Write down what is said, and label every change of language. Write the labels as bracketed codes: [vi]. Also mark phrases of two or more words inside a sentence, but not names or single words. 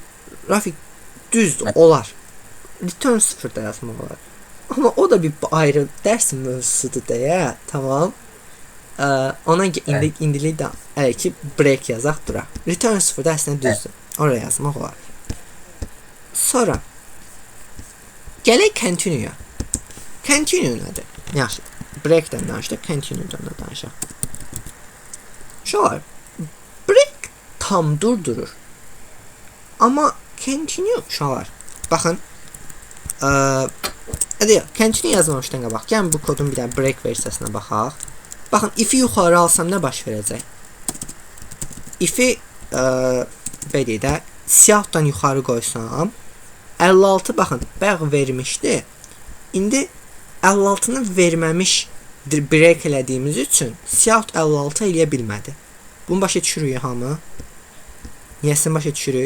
[az] Rafik, düzdür, olar. Return 0 da yazmaq olar. Amma o da bir ayrı dərs mövzusudur deyə, tamam. Ona indilik də hələ ki break yazaq bura. Return 0 da əslində düzdür. Oraya yazmaq olar. Sonra gələk continue-ya. Continue nədir? Yaxşı. Break-dən danışdıq, continue-dən də danışaq. Uşaqlar, break tam durdurur. Amma continue uşaqlar, baxın, continue yazmamışdan qabaq, gəlin bu kodun bir dənə break versiyasına baxaq. Baxın, if-i yuxarı alsam nə baş verəcək? If-i belə də siyahdan yuxarı qoysam 56, baxın, bayaq vermişdi. İndi 56-nı verməmiş break elədiyimiz üçün siyahut 56 eləyə bilmədi. Bunu başa düşürük hamı? Niyəsini başa düşürük?